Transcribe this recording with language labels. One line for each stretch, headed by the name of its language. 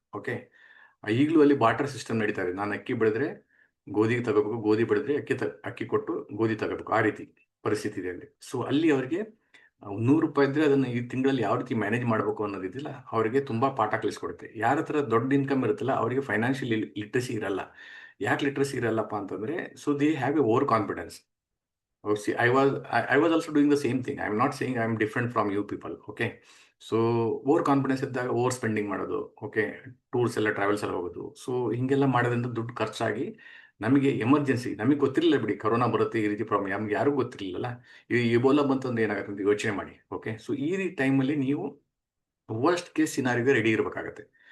Kannada: Okay, ಈಗಲೂ ಅಲ್ಲಿ barter system ನಡೀತಾ ಇದೆ. ನಾನು ಅಕ್ಕಿ ಬೆಳೆದ್ರೆ ಗೋಧಿ ತಗೋಬೇಕು, ಗೋಧಿ ಬೆಳೆದ್ರೆ ಅಕ್ಕಿ ಕೊಟ್ಟು ಗೋಧಿ ತಗೋಬೇಕು, ಆ ರೀತಿ ಪರಿಸ್ಥಿತಿ ಇದೆ ಅಲ್ಲಿ. ಸೊ ಅಲ್ಲಿ ಅವರಿಗೆ 100 ರೂಪಾಯಿ ಇದ್ರೆ ಅದನ್ನು ಈ ತಿಂಗಳಲ್ಲಿ ಯಾವ ರೀತಿ ಮ್ಯಾನೇಜ್ ಮಾಡಬೇಕು ಅನ್ನೋದಿದ್ದಿಲ್ಲ, ಅವರಿಗೆ ತುಂಬ ಪಾಠ ಕಲಿಸ್ಕೊಡುತ್ತೆ. ಯಾರ ಹತ್ರ ದೊಡ್ಡ ಇನ್ಕಮ್ ಇರುತ್ತಲ್ಲ ಅವರಿಗೆ ಫೈನಾನ್ಷಿಯಲ್ ಲಿಟ್ರಸಿ ಇರಲ್ಲ. ಯಾಕೆ ಲಿಟ್ರಸಿ ಇರಲ್ಲಪ್ಪ ಅಂತಂದರೆ,
English: So they have a over confidence. I was also doing the same thing. I'm not saying I'm different from you people.
Kannada: Okay, so over confidence ಇದ್ದಾಗ ಓವರ್ ಸ್ಪೆಂಡಿಂಗ್ ಮಾಡೋದು. Okay, tours ಎಲ್ಲ travels ಎಲ್ಲ ಹೋಗೋದು. So ಹಿಂಗೆಲ್ಲ ಮಾಡೋದ್ರಿಂದ ದುಡ್ಡು ಖರ್ಚಾಗಿ ನಮಗೆ emergency, ನಮಗೆ ಗೊತ್ತಿರಲಿಲ್ಲ ಬಿಡಿ ಕೊರೋನಾ ಬರುತ್ತೆ ಈ ರೀತಿ ಪ್ರಾಬ್ಲಮ್, ನಮ್ಗೆ ಯಾರಿಗೂ ಗೊತ್ತಿರಲಿಲ್ಲ. ಈ ಇಬೋಲಾ ಬಂತಂದು ಏನಾಗುತ್ತೆ ಅಂತ ಯೋಚನೆ ಮಾಡಿ. ಓಕೆ, ಸೊ ಈ ರೀತಿ ಟೈಮಲ್ಲಿ ನೀವು ವರ್ಸ್ಟ್ ಕೇಸ್ ಸಿನಾರಿಗೆ ರೆಡಿ ಇರಬೇಕಾಗತ್ತೆ.